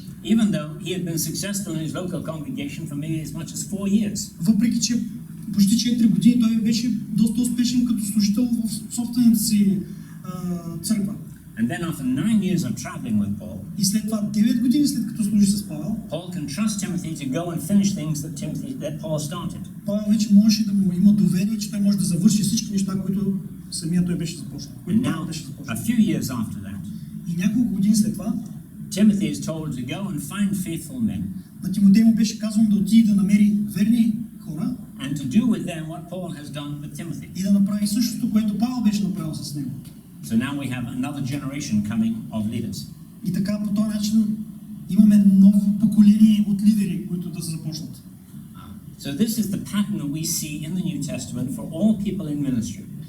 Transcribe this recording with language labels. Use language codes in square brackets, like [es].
[en] Even though he had been successful in his local congregation for maybe as much as 4 years. [bg] Въпреки че почти 4 години той беше доста успешен като служител в собствената си църква. [en] And then after 9 years of traveling with Paul, [bg] И след това 9 години след като служи с Павел, [en] Paul can trust Timothy to go and finish things that Paul started. [bg] Павел вече можеше да му има доверие, че той може да завърши всички неща, които самия той беше започнал. [en] And now, a few years after that, [bg] И няколко години след това, [en] Timothy is told to go and find faithful men [bg] на Тимотей му беше казано да отиде да намери верни хора [en] and to do with them what Paul has done with Timothy. [bg] и да направи същото, което Павел беше направил с него. [en] So now we have another generation coming of leaders. [bg] И така по този начин имаме ново поколение от лидери, които да се започнат. [en] So this is the pattern that we see in the New Testament for all people in ministry.